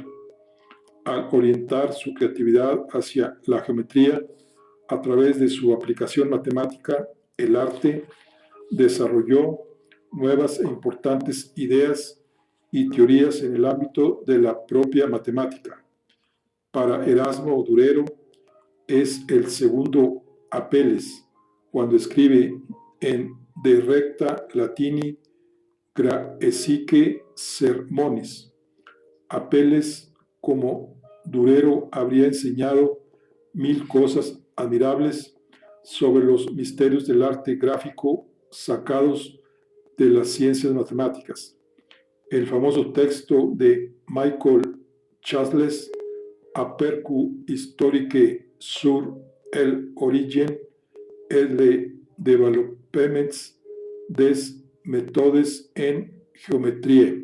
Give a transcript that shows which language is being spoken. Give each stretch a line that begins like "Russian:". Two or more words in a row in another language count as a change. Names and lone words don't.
Spanish: Al orientar su creatividad hacia la geometría a través de su aplicación matemática, el arte desarrolló nuevas e importantes ideas y teorías en el ámbito de la propia matemática. Para Erasmo Durero es el segundo Apelles, cuando escribe en De recta latini graecique sermonis. Apelles, como Durero, habría enseñado 1000 cosas admirables sobre los misterios del arte gráfico sacados de las ciencias matemáticas. El famoso texto de Michael Chasles, Apercu historique sur el origen et le développement des méthodes en géometrie.